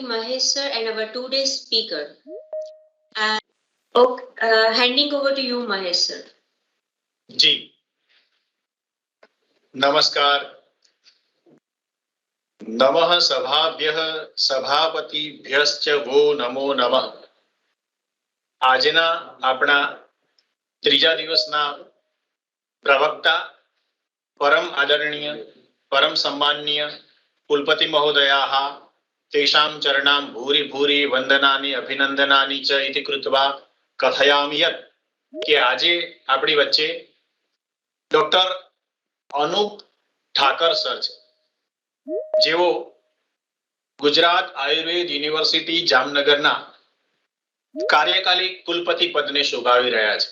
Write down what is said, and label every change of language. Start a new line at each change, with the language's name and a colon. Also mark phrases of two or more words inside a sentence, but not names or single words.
English: Mahesh sir and our today's speaker. Handing over to you, Mahesh sir.
Hindi: जी नमस्कार.
Sanskrit: नमः सभाभ्यः सभापतिभ्यश्च वो नमो नमः.
Gujarati: આજના આપણા ત્રીજા દિવસના પ્રવક્તા પરમ આદરણીય પરમ સન્માનનીય કુલપતિ
Sanskrit: મહોદયાः તેષાં ચરણાં ભૂરી ભૂરી વંદનાની અભિનંદનાની ચ ઇતિ કૃત્વા કથયામિ યत्
Gujarati: કે આજે આપણી વચ્ચે ડોક્ટર અનુપ ઠાકર સર છે, જેઓ ગુજરાત આયુર્વેદ યુનિવર્સિટી જામનગરના કાર્યકારી કુલપતિ પદને શોભાવી રહ્યા છે.